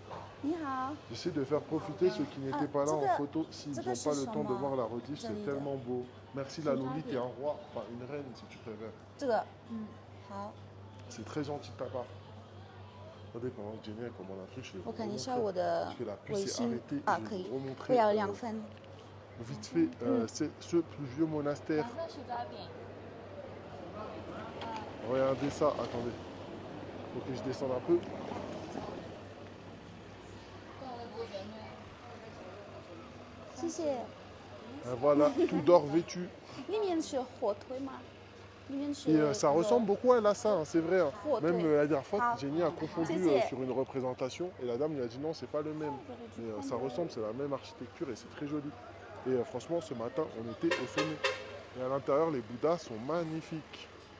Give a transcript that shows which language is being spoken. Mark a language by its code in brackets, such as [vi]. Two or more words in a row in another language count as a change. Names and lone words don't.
[zh] 你好. [fr] J'essaie de faire profiter ceux qui n'étaient pas là en photo s'ils n'ont pas le temps de voir la rediff. C'est tellement beau. Merci la Loli, t'es un roi, enfin une reine si tu préfères. [zh] 这个，好， [fr] C'est très gentil de ta part. Attendez, pendant que Jenny elle commande un truc, je vais vous [zh] 我看一下 [fr] remontrer. [zh] 我的 [fr] Parce que la pluie [zh] 微 [fr] s'est [zh] 信 [fr] arrêtée. 啊， Je [zh] 可 [fr] vais [zh] 以 [fr] vous， [zh] 我 [fr] remontrer [zh] 要2份。 [fr] vite fait c'est ce plus vieux monastère. [zh] 色是抓饼。 [fr] Regardez ça, attendez. Faut que je descende un peu. Voilà, tout d'or vêtu. [zh] 里面是火腿吗？里面是。 [fr] Et ça ressemble beaucoup à ça, hein, c'est vrai. Hein. Oh, Même ouais. la dernière fois, Ah. Jenny a confondu C'est- sur une représentation et la dame lui a dit non, c'est pas le même. Mais ça ressemble, c'est la même architecture et c'est très joli. Et franchement, ce matin, on était au sommet. Et à l'intérieur, les Bouddhas sont magnifiques.